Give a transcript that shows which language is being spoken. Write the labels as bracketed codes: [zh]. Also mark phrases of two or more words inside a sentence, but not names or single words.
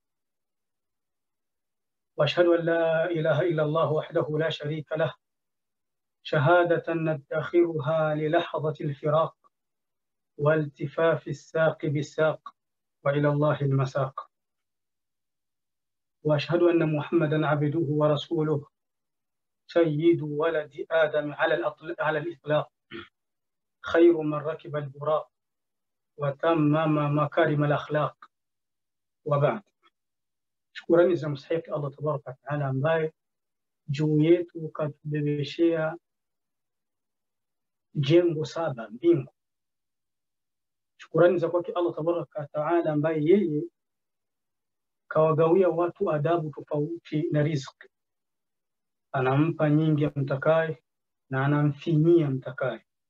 [ar] وأشهد أن لا إله إلا الله وحده لا شريك له، شهادة ندخرها للحظة الفراق والتفاف الساق بالساق وإلى الله المساق، وأشهد أن محمدًا عبده ورسوله سيد ولد آدم على الإطلاق، خير من ركب البراق وتمم مكارم الأخلاق. وبعد. [sw] Shukurani za mstahiki Allah [ar] تبارك وتعالى [sw] ambaye juu yetu katubebeshea jengo saba mbingu. Shukurani za kwake Allah [ar] تبارك وتعالى [sw] ambaye yeye kawagawia watu adabu tofauti na riziki, anampa nyingi amtakaye na anamfinyia mtakaye.